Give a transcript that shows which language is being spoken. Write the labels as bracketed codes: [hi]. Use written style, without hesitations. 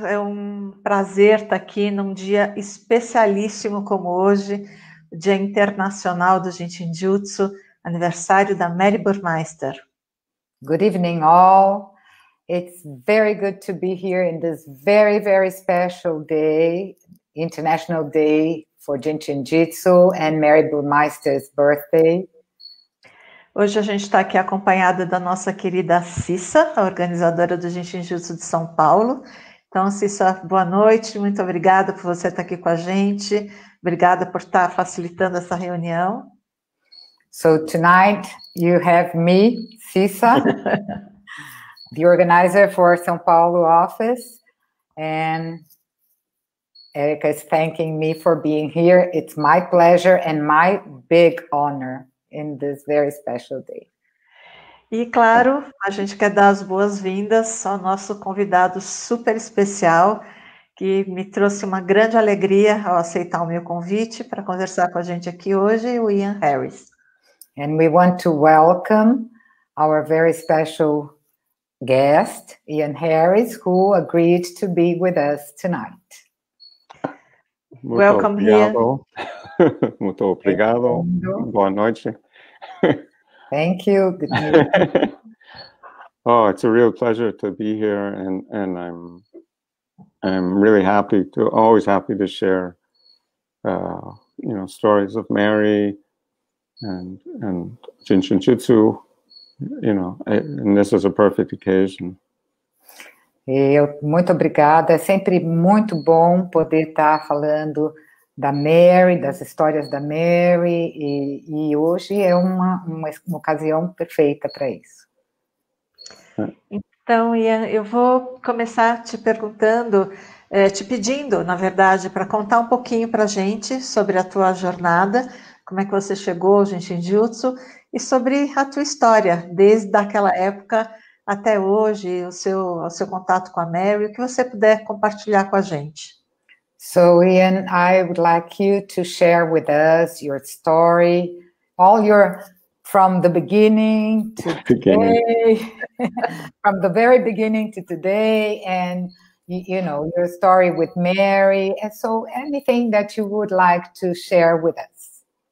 [pt] É um prazer estar aqui num dia especialíssimo como hoje, o Dia Internacional do Jinshinjutsu, aniversário da Mary Burmeister. [en] Good evening, all. It's very good to be here in this very, very special day, International Day for Jinshinjutsu and Mary Burmeister's birthday. [pt] Hoje a gente está aqui acompanhada da nossa querida Cissa, a organizadora do Jinshinjutsu de São Paulo. Então, Cissa, boa noite, muito obrigada por você estar aqui com a gente, obrigada por estar facilitando essa reunião. [en] So tonight you have me, Cissa, the organizer for São Paulo office, and Erica is thanking me for being here. It's my pleasure and my big honor in this very special day. [pt] E, claro, a gente quer dar as boas-vindas ao nosso convidado super especial, que me trouxe uma grande alegria ao aceitar o meu convite para conversar com a gente aqui hoje, o Ian Harris. [en] And we want to welcome our very special guest, Ian Harris, who agreed to be with us tonight. Welcome here. [pt] Muito obrigado. Boa noite. [en] Thank you. Good evening. Oh, it's a real pleasure to be here, and I'm really always happy to share, stories of Mary and Jinshinjutsu, and this is a perfect occasion. [pt] Muito obrigada, é sempre muito bom poder estar falando da Mary, das histórias da Mary, e hoje é uma ocasião perfeita para isso. Então, Ian, eu vou começar te perguntando, te pedindo, na verdade, para contar um pouquinho para a gente sobre a tua jornada, como é que você chegou ao Jinshinjutsu e sobre a tua história, desde aquela época até hoje, o seu contato com a Mary, o que você puder compartilhar com a gente. [en] So, Ian, I would like you to share with us your story, from the beginning to today, from the very beginning to today, and, your story with Mary, and so anything that you would like to share with us.